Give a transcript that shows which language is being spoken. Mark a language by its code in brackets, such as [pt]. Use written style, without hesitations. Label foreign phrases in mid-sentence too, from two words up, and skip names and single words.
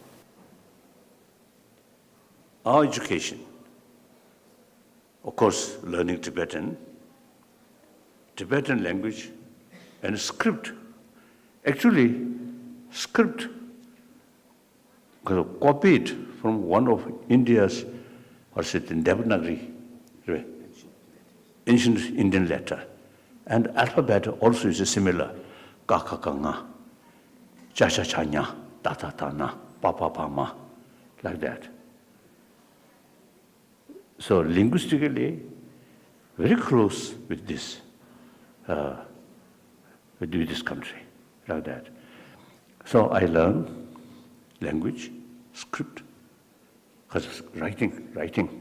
[en] Our education, of course, learning Tibetan language and script. Actually, script copied from one of India's, what's it, in Devanagari, ancient Indian letter. And alphabet also is similar. [bo] Ka ka ka nga, cha cha cha nya, ta ta ta na, pa pa pa ma, [en] like that. So linguistically, very close with this, with this country, like that. So I learn language, script, writing.